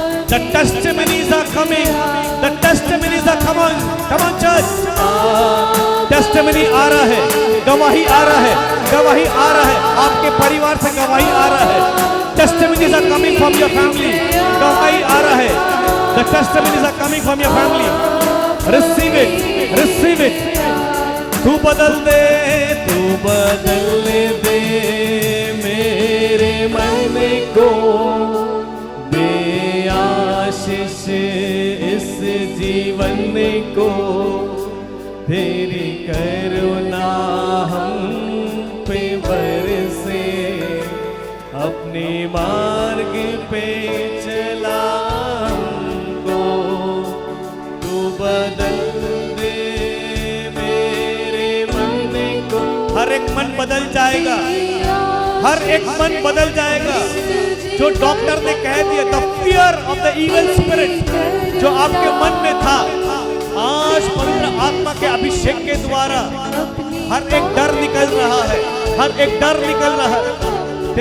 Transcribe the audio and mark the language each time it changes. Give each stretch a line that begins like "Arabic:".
English: The testimonies are coming. The testimonies are coming. Come on church.
Hindi: Testimony आ रहा है, गवाही आ रहा है, गवाही आ रहा है, आपके परिवार से गवाही आ रहा है।
English: testimonies are coming from your family,
Hindi: गवाही आ रहा है।
English: The testimonies are coming from your family. Receive it, receive it.
Hindi: तू बदल दे, तू बदल दे मेरे मन को, दे आशीष इस जीवन को, तेरी करुणा हम पे बरसे, अपने मार्ग पे चला हमको, तू बदल दे मेरे मन को। हर एक मन बदल जाएगा, हर एक मन बदल जाएगा। जो डॉक्टर ने कह दिया,
English: the fear of the evil spirit
Hindi: जो आपके मन में था, आज पवित्र आत्मा के अभिषेक के द्वारा हर एक डर निकल रहा है, हर एक डर निकल रहा है।